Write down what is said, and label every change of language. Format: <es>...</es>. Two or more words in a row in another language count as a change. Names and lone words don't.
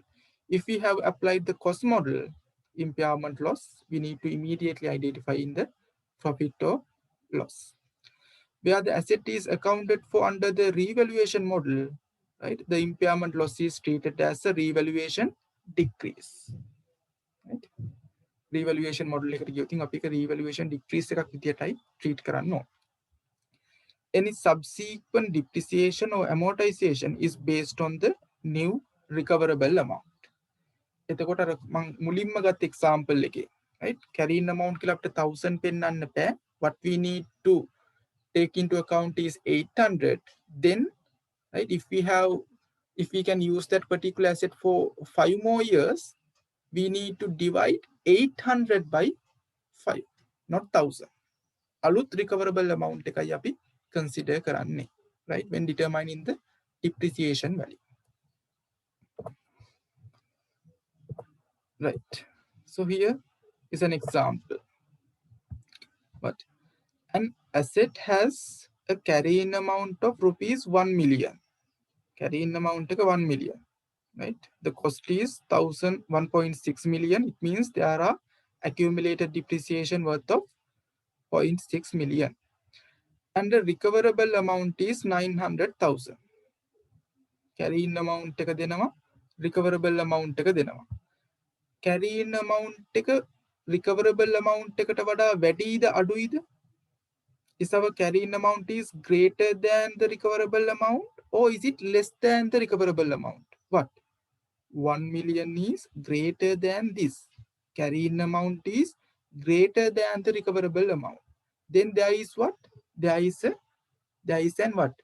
<en>If we have applied the cost model impairment loss, we need to immediately identify in the profit or loss. Where the asset is accounted for under the revaluation model, right? The impairment loss is treated as a revaluation decrease.</en> <si>Right?</si> <en>Revaluation model</en> <si>එකට ගියොත් අපි එක</si> <en>revaluation decrease</en> <si>එකක් විදියටයි treat කරන්න ඕන.</si> <en>Any subsequent depreciation or amortization is based on the new recoverable amount.</en> <si>එතකොට අර මම මුලින්ම ගත්ත example එකේ,</si> <en>right? Carrying amount</en> <si>කියලා අපිට 1000 පෙන්වන්න බෑ.</si> <en>What we need to take into account is 800. Then, right, if we can use that particular asset for 5 more years, we need to divide 800 by 5, not 1000.</en> <si>Alut</si> <en>recoverable amount</en> <si>එකයි අපි consider කරන්නේ,</si> <en>right, when determining the depreciation value. Right. So here is an example. But an asset has a carrying amount of rupees 1 million. Carrying amount</en> <si>එක 1 million.</si> <en>Right? The cost is 1.6 million. It means there are accumulated depreciation worth of 0.6 million. And the recoverable amount is 900,000. Carrying amount</en> <si>එක දෙනවා,</si> <en>recoverable amount</en> <si>එක දෙනවා.</si> <en>Carrying amount</en> <si>එක</si> <en>recoverable amount</en> <si>එකට වඩා වැඩිද අඩුයිද?</si> <en>Is our carrying amount is greater than the recoverable amount, or is it less than the recoverable amount? What? 1 million is greater than this. Carrying amount is greater than the recoverable amount. Then there is what? There is an what?</en>